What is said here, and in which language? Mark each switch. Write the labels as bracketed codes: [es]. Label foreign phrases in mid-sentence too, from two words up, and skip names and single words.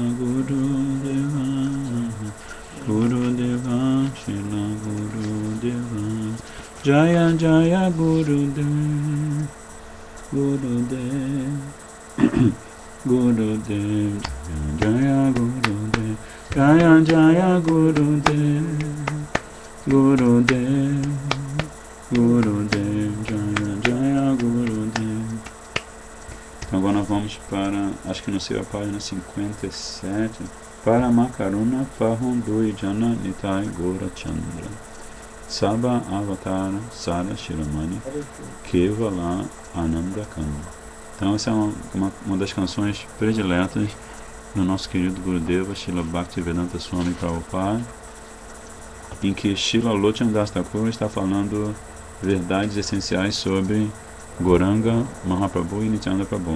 [sa] गुरु देव गुरु देव शिला गुरु देव जय जय गुरु देव गुरु देव गुरु देव जय गुरु देव जय जय गुरु देव गुरु देव गुरु देव जय जय गुरु देव. [pt] Então agora nós vamos para, acho que não sei, a página 57. [bn] পরমকরুণ পঁহুদুই জন নিতাই গোরা চন্দ্র সব অবতার সার শিরোমণি কেবল আনন্দ কন্দ. [pt] Então essa é uma das canções prediletas do nosso querido Gurudeva Srila Bhaktivedanta Swami Prabhupada, em que Srila Lochana Das Thakur está falando verdades essenciais sobre Gauranga Mahaprabhu e Nityananda Prabhu.